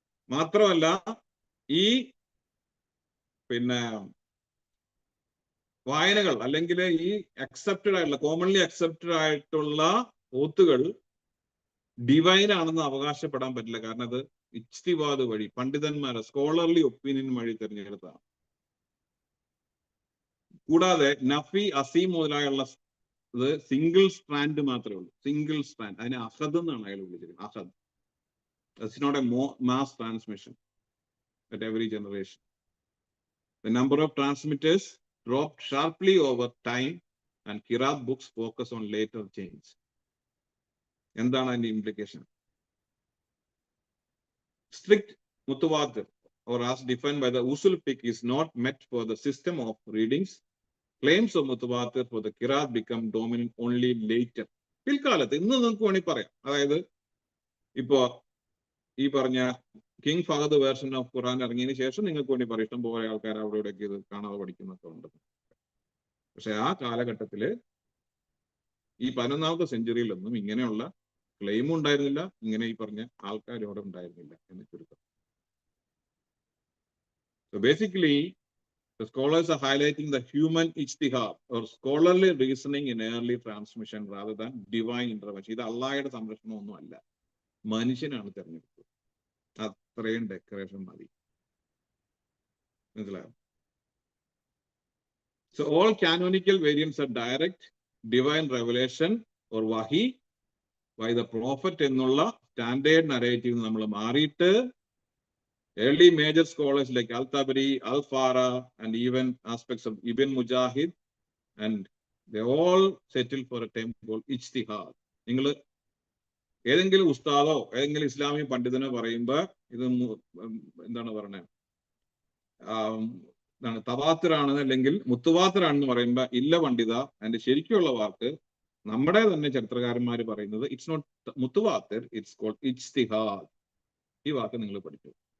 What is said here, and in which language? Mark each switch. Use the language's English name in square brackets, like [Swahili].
[Malayalam] മാത്രമല്ല ഈ വായനകൾ അല്ലെങ്കിൽ ഈ അക്സെപ്റ്റഡ് ആയിട്ടുള്ള കോമൺലി അക്സെപ്റ്റഡ് ആയിട്ടുള്ള ഓത്തുകൾ ഡിവൈൻ ആണെന്ന് അവകാശപ്പെടാൻ പറ്റില്ല. കാരണം അത് ഇജ്തിഹാദ് വഴി പണ്ഡിതന്മാരെ സ്കോളർലി ഒപ്പീനിയൻ വഴി തിരഞ്ഞെടുത്താണ്. കൂടാതെ നഫി, അസീം മുതലായുള്ള ഇത് സിംഗിൾ സ്ട്രാൻഡ് മാത്രമേ ഉള്ളൂ. Single strand. അതിനെ അഹദ് എന്നാണ് അയാൾ വിളിച്ചിരിക്കുന്നത്. അഹദ്. [English] That's not a mass transmission at every generation. The number of transmitters dropped sharply over time and Qiraat books focus on later change. [Malayalam] എന്താണ് അതിന്റെ implication? [English] Strict mutawatir or as defined by the usul fiqh is not met for the system of readings claims of mutawatir for the qiraat become dominant only later. [Malayalam] പിൽക്കാലത്ത് ഇന്ന് നിങ്ങൾക്ക് വേണമെങ്കിൽ പറയാം. അതായത് ഇപ്പോ ഈ പറഞ്ഞ കിങ് ഫഹദ് വേർഷൻ ഓഫ് ഖുറാൻ ഇറങ്ങിയതിന് ശേഷം നിങ്ങൾക്ക് വേണ്ടി പറയും ഇഷ്ടം പോലെ ആൾക്കാർ അവിടെ ഇവിടെയൊക്കെ ഇത് കാണാതെ പഠിക്കുന്നൊക്കെ ഉണ്ട്. പക്ഷെ ആ കാലഘട്ടത്തില് ഈ 11ാമത്തെ സെഞ്ചുറിയിലൊന്നും ഇങ്ങനെയുള്ള ക്ലെയിമും ഉണ്ടായിരുന്നില്ല, ഇങ്ങനെ ഈ പറഞ്ഞ ആൾക്കാരും അവിടെ ഉണ്ടായിരുന്നില്ല എന്ന് ചുരുക്കം. [English] So basically, the scholars are highlighting the human ijtihad or scholarly reasoning in early transmission rather than divine intervention. [Malayalam] ഇത് അള്ളാഹയുടെ സംരക്ഷണമൊന്നും അല്ല, മനുഷ്യനാണ് തെരഞ്ഞെടുത്തത്. അത്രയും ഡെക്കറേഷൻ മതി. മനസ്സിലായോ? [English] So all canonical variants are direct divine revelation or wahi by the prophet [Malayalam] എന്നുള്ള standard narrative നമ്മൾ മാറിയിട്ട് [English] early major scholars like Al-Tabari, Al-Fara, and even aspects of Ibn Mujahid, and they all settle for a term called ijtihad. [Malayalam] നിങ്ങൾ ഏതെങ്കിലും ഉസ്താദോ ഏതെങ്കിലും ഇസ്ലാമിക പണ്ഡിതനോ പറയുമ്പോ ഇത് എന്താണ് പറയണേ, തവാത്തിറാണ് അല്ലെങ്കിൽ മുത്തുവാത്തിറാണെന്ന് പറയുമ്പോ ഇല്ല പണ്ഡിത, അതിന്റെ ശരിക്കുള്ള വാക്ക് നമ്മുടെ തന്നെ ചരിത്രകാരന്മാർ പറയുന്നത് [English] It's not മുത്തുവാത്തിർ, it's called ഇജ്തിഹാദ്. [Malayalam] ഈ വാക്ക് നിങ്ങൾ പഠിച്ചു.